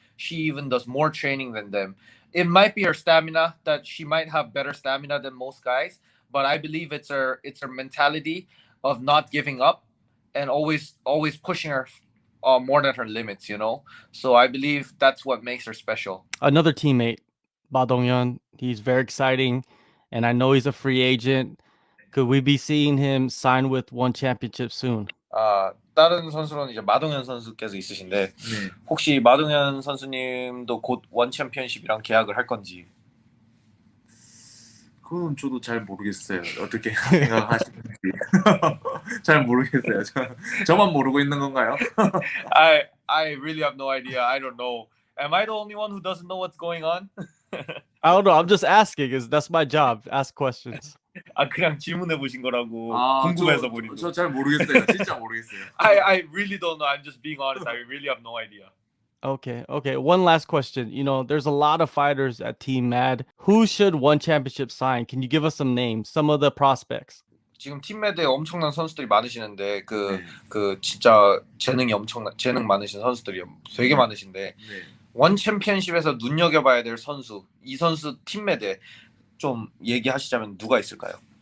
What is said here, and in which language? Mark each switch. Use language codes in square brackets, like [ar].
[en] She even does more training than them. It might be her stamina that she might have better stamina than most guys, but I believe it's her mentality of not giving up and always pushing her more than her limits, So I believe that's what makes her special. Another teammate, Ba Dong-yeon, he's very exciting, and I know he's a free agent. Could we be seeing him sign with One Championship soon? [ko] 다른 선수로는 이제 마동현 선수께서 있으신데 혹시 마동현 선수님도 곧 원 챔피언십이랑 계약을 할 건지? 그건 저도 잘 모르겠어요. 어떻게 생각하시는지 잘 모르겠어요. 저만 모르고 있는 건가요? [en] I really have no idea. I don't know. Am I the only one who doesn't know what's going on? I don't know. I'm just asking. That's my job. Ask questions. [ko] 그냥 질문해 보신 거라고 궁금해서 보는 거. 저 잘 모르겠어요. 진짜 모르겠어요. [en] I really don't know. I'm just being honest. I really have no idea. Okay. One last question. There's a lot of fighters at Team Mad. Who should One Championship sign? Can you give us some names? Some of the prospects. [ko] 지금 팀매드에 엄청난 선수들이 많으시는데 그 진짜 재능 많으신 선수들이 되게 많으신데 원 챔피언십에서 눈여겨봐야 될 선수, 이 선수 팀매드에 좀 얘기하시자면 누가 있을까요?